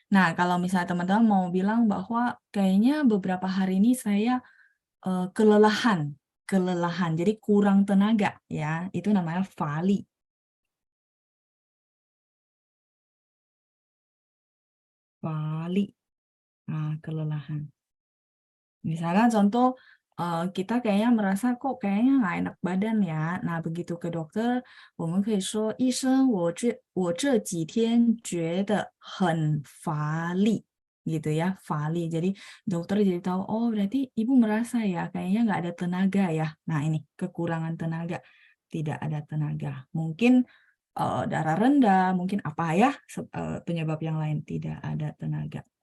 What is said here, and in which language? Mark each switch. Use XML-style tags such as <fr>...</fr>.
<id>Nah, kalau misalnya teman-teman mau bilang bahwa kayaknya beberapa hari ini saya kelelahan, jadi kurang tenaga ya, itu namanya fali. Fali. Nah, kelelahan. Misalnya contoh, kita kayaknya merasa kok kayaknya nggak enak badan ya. Nah, begitu ke dokter,</id> <zh>我们可以说医生，我这几天觉得很乏力</zh> <id>gitu ya,</id> <zh>乏力.</zh> <id>Jadi dokter jadi tahu, oh berarti ibu merasa ya kayaknya nggak ada tenaga ya. Nah ini kekurangan tenaga, tidak ada tenaga. Mungkin darah rendah, mungkin apa ya penyebab yang lain, tidak ada tenaga.</id>